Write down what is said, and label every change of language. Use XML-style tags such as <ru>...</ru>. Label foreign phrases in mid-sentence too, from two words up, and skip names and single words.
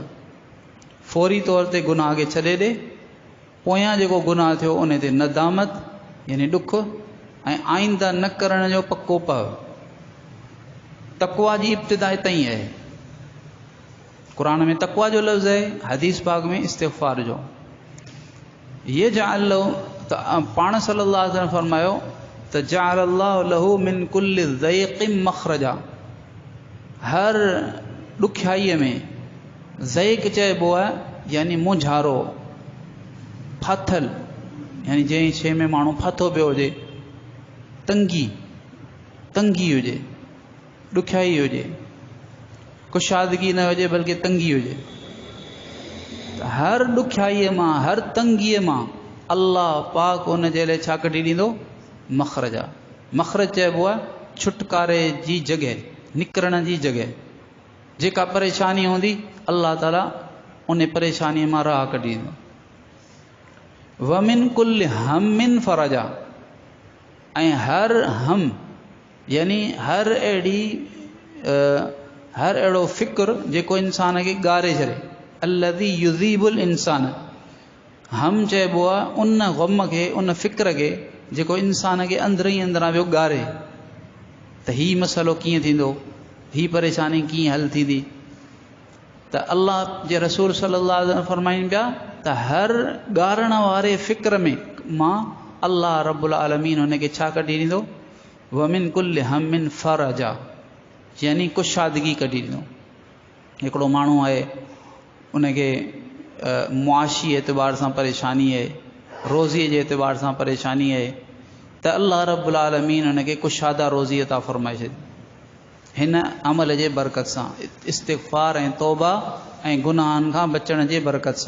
<sd>फौरी तौर ते गुनाह खे छॾे ॾे, पोयां जेको गुनाह थियो उन ते नदामत यानी ॾुख, ऐं आइंदा न करण जो पको पह। तक़वा जी इब्तिदा इतां ई आहे। क़ुरान में तक़वा जो लफ़्ज़ आहे, हदीस पाक में इस्तिग़फ़ार जो। ये जअल पाण</sd> <ar>صلى الله عليه وسلم</ar> <sd>फरमायो त</sd> <ar>جعل الله له من كل ضيق مخرجا,</ar> <sd>हर ॾुखियाईअ में, ज़ैक़ चइबो आहे यानी मुंझारो, फाथल, यानी जंहिं शइ में माण्हू फाथो पियो हुजे, तंगी हुजे, ॾुखियाई हुजे, कुशादगी न हुजे बल्कि तंगी हुजे। हर ॾुखियाईअ मां, हर तंगीअ मां अल्लाह पाक उन जे लाइ छा कढी ॾींदो? मख़रजा। मख़रज चइबो आहे छुटकारे जी जॻह, निकिरण जी जॻह। जेका परेशानी हूंदी अल्लाह ताला उन परेशानीअ मां राह कढी ॾींदो।</sd> <ar>ومن كل هم فرجا,</ar> <sd>ऐं हर हम यानी हर अहिड़ो फ़िक्र जेको इंसान खे ॻारे छॾे,</sd> <ar>الذي يذيب الإنسان,</ar> <sd>हम चइबो आहे उन ग़म खे, उन फ़िक्र खे जेको इंसान खे अंदरि ई अंदरां वियो ॻारे, त हीउ मसइलो कीअं थींदो, हीअ परेशानी कीअं हल थींदी। त अल्लाह जे रसूल</sd> <ar>صلى الله عليه وسلم</ar> <sd>फरमाइनि पिया त हर ॻारण वारे फ़िक्र में मां अल्लाह</sd> <ar>رب العالمين</ar> <sd>हुनखे छा कढी ॾींदो?</sd> <ar>ومن كل هم فرجا,</ar> <sd>यानी कुशादगी कढी ॾींदो। हिकिड़ो माण्हू आहे, उनखे मुआशी एतबार सां परेशानी आहे, रोज़ीअ जे एतबार सां परेशानी आहे, त अल्लाह</sd> <ar>رب العالمين</ar> <sd>हुनखे कुशादा रोज़ी अता फ़रमाए छॾी हिन अमल जे बरकत सां, इस्तिग़फ़ार ऐं तौबा ऐं गुनाहनि खां बचण जे बरकत सां।</sd>